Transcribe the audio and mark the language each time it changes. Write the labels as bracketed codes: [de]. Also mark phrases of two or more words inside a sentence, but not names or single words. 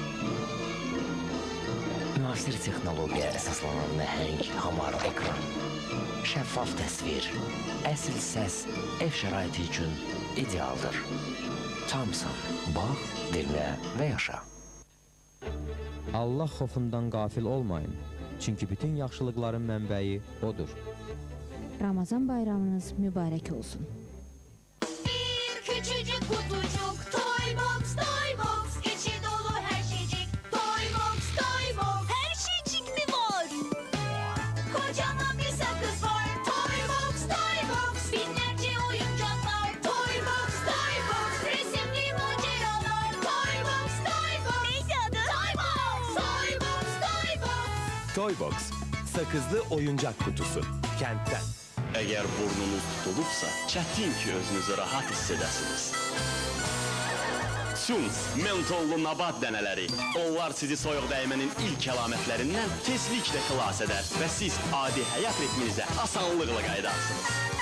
[az] Müasir texnologiya əsaslanan nəhəng, hamar ekran, şəffaf təsvir, əsl səs ev şəraiti üçün idealdır. Samsung, bax, dinlə və yaşa. Allah xofundan qafil olmayın, çünki bütün yaxşılıqların mənbəyi odur. Ramazan bayramınız mübarək olsun. [tr] Bir küçücük kutucuk Toybox, Toybox, içi dolu her şeycik. Toybox, Toybox, her şeycik mi var? Kocaman bir sakız var. Toybox, Toybox, binlerce oyuncaklar. Toybox, Toybox, resimli maceralar. Toybox, Toybox, neydi adı? Toybox, Toybox, Toybox. Toybox, sakızlı oyuncak kutusu. Kentten. [az] Əgər burnunuz tutulubsa, çətin ki özünüzü rahat hiss edəsiniz. Suns, mentollu nabat dənələri. Onlar sizi soyuq dəymənin ilk əlamətlərindən tezliklə xilas edər və siz adi həyat ritminizə asanlıqla qayıdarsınız.